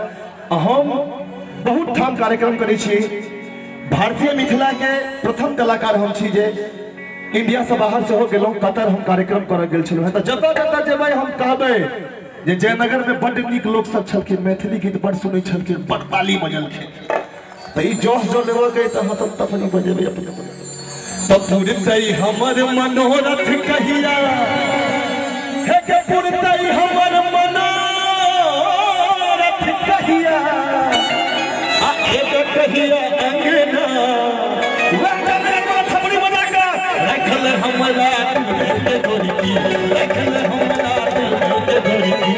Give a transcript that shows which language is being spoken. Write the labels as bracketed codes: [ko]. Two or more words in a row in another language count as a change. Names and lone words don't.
[mai] हम बहुत ठाम कार्यक्रम करै छी भारतीय मिथिला के प्रथम कलाकार हम छी जे इंडिया से बाहर से हो गेलों कतर हम कार्यक्रम कर गेल छलु है त जता जता जेबै हम कहबै जे जयनगर में बड़ निक लोग सब छलखिन मैथिली गीत बड़ सुनै छलखिन बड़ ताली बजलखिन त ई जोश जो लेबो के त हम सब तफनी बजेबै अपन त पुरतै हमर मनोरथ कहिया हे के पुरतै हमर मनोरथ कहिया आ एक कहिया अंगना रखल हमरा दिल के गोरी रखल हमरा दिल के गोरी